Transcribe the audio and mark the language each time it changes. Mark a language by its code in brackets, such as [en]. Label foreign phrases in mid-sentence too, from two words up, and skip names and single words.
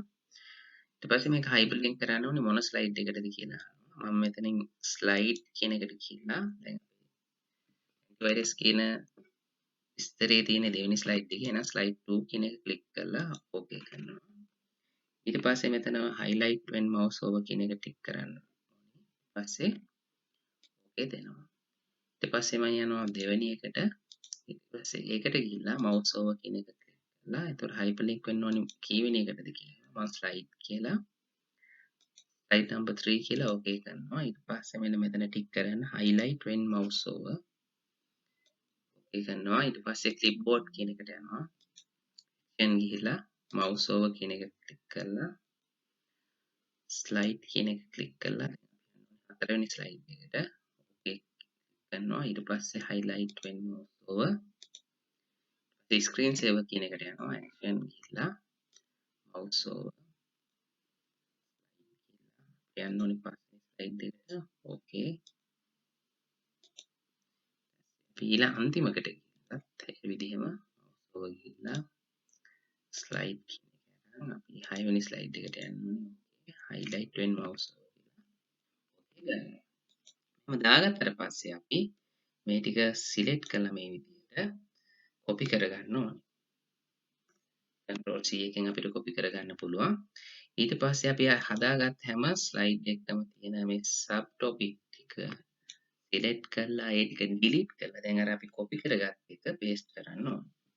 [si] ඊට පස්සේ මේක [en] hyper link [si] කරන්න ඕනේ මොන ස්ලයිඩ් එකටද කියලා. මම මෙතනින් ස්ලයිඩ් කියන එකට ගිහිල්ලා දැන් [en] anti virus [si] කියන විස්තරේ තියෙන දෙවෙනි ස්ලයිඩ් එකේ එහෙනම් ස්ලයිඩ් 2 කියන එක ක්ලික් කරලා ඕකේ කරනවා. ඊට පස්සේ මෙතන [en] highlight when mouse over [si] කියන එක ටික් කරන්න. ඊපස්සේ ඕකේ දෙනවා. ඊට පස්සේ මම යනවා දෙවෙනි එකට. ඊට පස්සේ ඒකට ගිහිල්ලා [en] mouse over [si] කියන එක ක්ලික් කරලා ඒතකොට hyperlink වෙන්න ඕනි කීවෙනි එකටද කියලා. මම slide කියලා [en] slide number [si] 3 කියලා ඕකේ කරනවා. ඊට පස්සේ මෙන්න මෙතන ටික් කරන්න [en] highlight when mouse over [si] ඕකේ කරනවා. ඊට පස්සේ clipboard කියන එකට යනවා. දැන් ගිහිල්ලා [en] mouse over [si] කියන එක ක්ලික් කරලා slide කියන එක ක්ලික් කරලා හතරවෙනි slide එකට ඕකේ කරනවා. ඊට පස්සේ [en] highlight when mouse over screen saver [si] කියන එකට යනවා. action ගිහිල්ලා [en] mouse over [si] යන්න ඕනේ පස්සේ slide එකට ඕකේ. ඊළඟ අන්තිමකට ගිහිල්ලත් ඒ විදිහම [en] mouse over [si] ගිහිල්ලා slide කියන එක යනවා. අපි 6 වෙනි slide එකට යන්න ඕනේ. [en] highlight when mouse over [si] කියලා. ඕකේ දාගත්තට පස්සේ අපි මේ ටික සිලෙක්ට් කළා මේ විදිහට කොපි කරගන්න ඕනේ. [en] control C [si] එකෙන් අපිට කොපි කරගන්න පුළුවන්. ඊට පස්සේ අපි හදාගත් හැම ස්ලයිඩ් එකකම තියෙන මේ [en] sub topic [si] ටික සිලෙක්ට් කරලා ඒ ටික ඩිලීට් කරලා දැන් අර අපි කොපි කරගත්ත එක පේස්ට් කරන්න ඕනේ.